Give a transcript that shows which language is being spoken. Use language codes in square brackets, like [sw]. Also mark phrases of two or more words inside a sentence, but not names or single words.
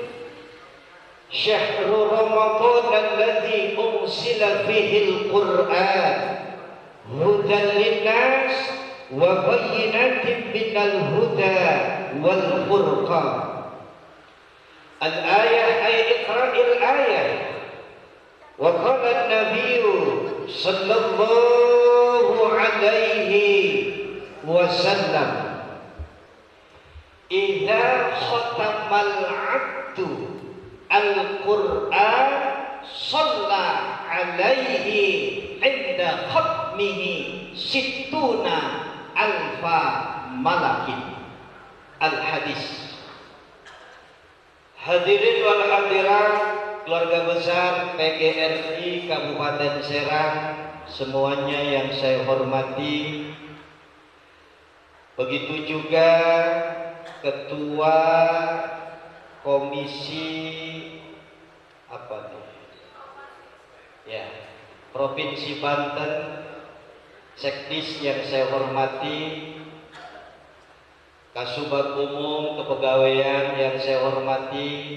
[ar] شهر رمضان الذي أنزل فيه القرآن هدى للناس وبينات من الهدى والفرقان. الآية أي اقرأ الآية. وقال النبي صلى الله عليه وسلم، إذا ختم العبد القرآن صلى عليه عند ختمه ستون ألف ملك. Al-Hadis. الحاضرين والحاضرات, [id] keluarga besar PGRI Kabupaten Serang semuanya yang saya hormati, begitu juga Ketua Komisi Provinsi Banten, Sekdis yang saya hormati, Kasubag Umum Kepegawaian yang saya hormati,